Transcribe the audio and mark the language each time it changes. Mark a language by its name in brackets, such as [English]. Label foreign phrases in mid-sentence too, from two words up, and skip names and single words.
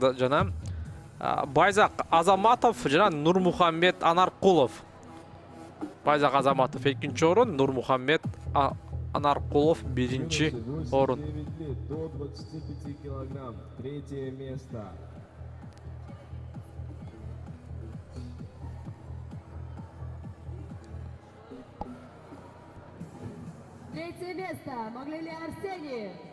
[Kyrgyz] Жана Байзак Азаматов жана Нурмухаммед Анаркулов. Байзак Азаматов 2-чү орун, Нурмухаммед Анаркулов 1-чи орун. [Russian] 9 лет до 25 килограмм. Третье место. Третье место Маглели Арсений.